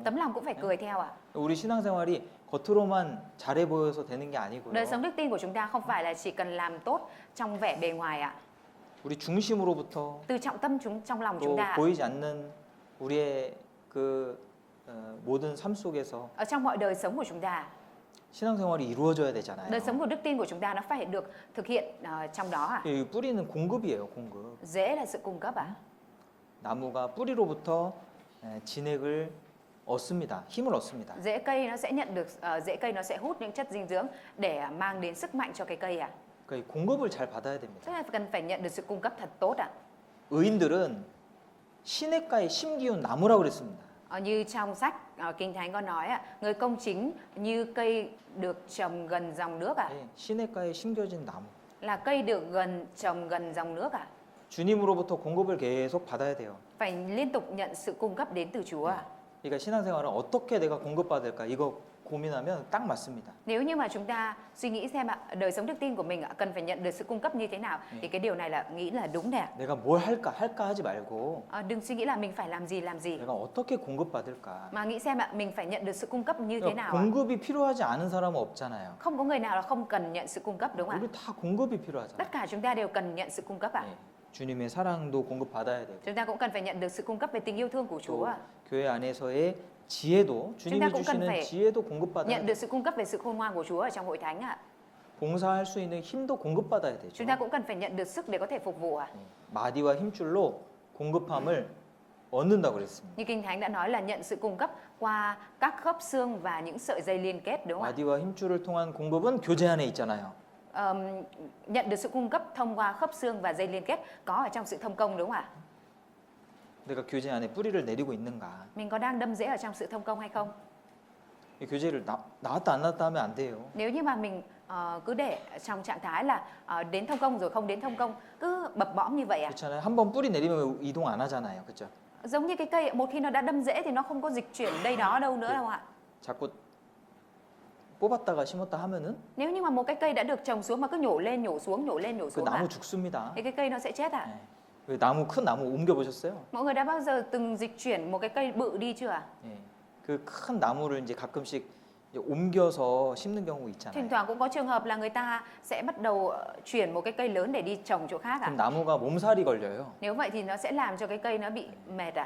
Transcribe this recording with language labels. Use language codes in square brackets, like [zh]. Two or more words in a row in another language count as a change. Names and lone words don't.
[vi] Tấm lòng cũng phải cười theo ạ. [ko] 우리 신앙생활이 겉으로만 잘해 보여서 되는 게 아니고요. [vi] Đời sống đức tin của chúng ta không phải là chỉ cần làm tốt trong vẻ bề ngoài ạ. [ko] 우리 중심으로부터 [vi] Từ trọng tâm trong lòng [ko] 또 [vi] chúng ta ạ. [ko] 보이지 않는 우리의 그 모든 삶 속에서 [vi] Ở trong mọi đời sống của chúng ta, [ko] 신앙생활이 이루어져야 되잖아요. [vi] đời sống của đức tin của chúng ta nó phải được thực hiện trong đó ạ. [ko] 이 뿌리는 공급이에요, 공급. [vi] Rễ là sự cung cấp ạ. [ko] 나무가 뿌리로부터 진액을 얻습니다. 힘을 얻습니다. [vi] Rễ cây nó sẽ nhận được rễ cây nó sẽ hút những chất dinh dưỡng để mang đến sức mạnh cho cái cây ạ. [ko] 그러니까 이 공급을 잘 받아야 됩니다. [vi] Tức là cần phải nhận được sự cung cấp thật tốt ạ. [ko] 의인들은 시냇가에 심기운 나무라고 그랬습니다. [vi] Như trong sách Kinh Thánh có nói ạ, người công chính như cây được trồng gần dòng nước ạ, [ko] 예, 시냇가에 심겨진 나무. [vi] là cây được trồng gần dòng nước ạ. [ko] 주님으로부터 공급을 계속 받아야 돼요. [vi] Phải liên tục nhận sự cung cấp đến từ Chúa ạ. [ko] 그러니까 신앙생활은 어떻게 내가 공급받을까 이거 고민하면 딱 맞습니다. [vi] Nếu như mà chúng ta suy nghĩ xem ạ, đời sống đức tin của mình ạ, cần phải nhận được sự cung cấp như thế nào thì cái điều này là nghĩ là đúng đấy ạ. [ko] 내가 뭘 할까 하지 말고 [vi] Đừng suy nghĩ là mình phải làm gì [ko] 내가 어떻게 공급받을까. [vi] mà nghĩ xem ạ, mình phải nhận được sự cung cấp như thế nào ạ. [ko] 공급이 필요하지 않은 사람은 없잖아요. [vi] Không có người nào là không cần nhận sự cung cấp đúng không [ko] 우리 [vi] ạ? [ko] 다 공급이 필요하잖아요. [vi] Tất cả chúng ta đều cần nhận sự cung cấp ạ. [ko] 네, 주님의 사랑도 공급받아야 되고 [vi] Chúng ta cũng cần phải nhận được sự cung cấp về tình yêu thương của Chúa [ko] 또 [vi] ạ. [ko] 교회 안에서의 지혜도 주님이 [vi] cũng cần [ko] 주시는 [vi] phải [ko] 지혜도 공급받아야 [vi] Nhận [ko] 돼요. [vi] được sự cung cấp về sự khôn ngoan của Chúa ở trong hội thánh ạ. [ko] 봉사할 수 있는 힘도 공급받아야 되죠. [vi] Chúng ta cũng cần phải nhận được sức để có thể phục vụ ạ. [ko] 마디와 힘줄로 공급함을 얻는다고 그랬습니다. [vi] Như Kinh Thánh đã nói là nhận sự cung cấp qua các khớp xương và những sợi dây liên kết, đúng không ạ? [ko] 마디와 힘줄을 통한 공급은 교제 안에 있잖아요. [vi] Nhận được sự cung cấp thông qua khớp xương và dây liên kết có ở trong sự thông công, đúng không ạ? [ko] 내가 교제 안에 뿌리를 내리고 있는가? [vi] Mình có đang đâm rễ ở trong sự thông công hay không? [ko] 이 교제를 나왔다 안 나왔다 하면 안 돼요. [vi] Nếu như mà mình cứ để trong trạng thái là đến thông công rồi không đến thông công, cứ bập bõm như vậy à? [ko] 그렇잖아요. 한번 뿌리 내리면 이동 안 하잖아요. 그렇죠? [vi] Giống như cái cây, một khi nó đã đâm rễ thì nó không có dịch chuyển đây đó đâu nữa đâu ạ. [ko] 자꾸 뽑았다가 심었다 하면은 [vi] Nếu như mà một cái cây đã được trồng xuống mà cứ nhổ lên nhổ xuống nhổ lên nhổ [ko] 그 [vi] xuống [ko] 나무 [vi] à, [ko] 죽습니다. [vi] thì cái cây nó sẽ chết à? [ko] 예. 그 나무 큰 나무 옮겨 보셨어요? [vi] Mọi người đã bao giờ từng dịch chuyển một cái cây bự đi chưa ạ? [ko] 예. 그 큰 나무를 이제 가끔씩 이제 옮겨서 심는 경우 [vi] Thỉnh [ko] 있잖아요. [vi] thoảng cũng có trường hợp là người ta sẽ bắt đầu chuyển một cái cây lớn để đi trồng chỗ khác [ko] 그럼 [vi] à? [ko] 나무가 몸살이 걸려요. [vi] Nếu vậy thì nó sẽ làm cho cái cây nó bị mệt à?